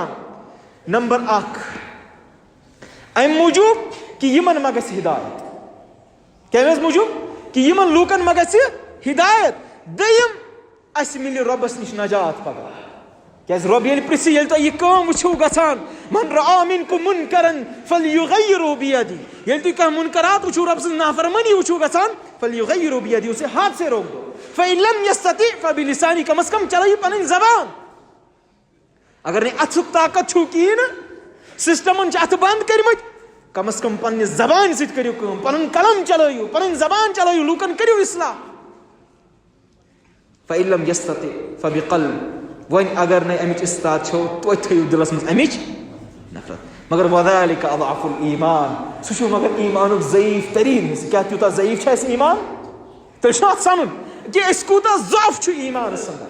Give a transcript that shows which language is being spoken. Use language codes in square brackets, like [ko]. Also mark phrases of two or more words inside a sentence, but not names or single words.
[ks] نمبر 1 امہِ موٗجوٗب کہِ یِمن ما گژھِ ہدایت. کمہِ حظ موٗجوٗب؟ کہِ یِمن لوٗکن ما گژھِ ہدایت. دوٚیِم اسہِ مِلہِ رۄبس نِش نجات پگاہ. کیٛازِ رۄب ییٚلہِ پرژھِ ییٚلہِ تۄہہِ یہِ کٲم وٕچھِو گژھان [ar] من رأى منکم منکرن فلیغیرہ بیدی [ks] ییٚلہِ تُہۍ کانٛہہ منکرات وٕچھِو رۄب سٕنٛز نافرمٲنی وٕچھِو گژھان [ar] فلیغیرہ بیدی [ur] اسے ہاتھ سے روک دو. [ar] فإن لم يستطع فبلسانی [ks] کم از کم چلٲیِو پنٕنۍ زبان. اگر نہٕ اتھُک طاقت چھُو کِہیٖنۍ نہٕ سسٹمن چھِ اتھٕ بنٛد کٔرمٕتۍ کم از کم پننہِ زبانہِ سۭتۍ کٔرِو کٲم پنُن قلم چلٲیِو پنٕنۍ زبان چلٲیِو لوٗکن کٔرِو اصلاح. [ar] فإن لم يستطع فبقلب [ks] وۄنۍ اگر نہٕ امِچ استطاعت چھو توتہِ تھٲیِو دلس منٛز امِچ نفرت. مگر [ar] وذلک اضعف الایمان [ks] سُہ چھُ مگر ایمانُک ضعیف تریٖن حصہٕ. کیٛاہ تیوٗتاہ ضعیف چھُ اسہِ ایمان؟ تیٚلہِ چھُ اتھ سنُن کہِ أسۍ کوٗتاہ ضعف چھُ ایمانس انٛدر.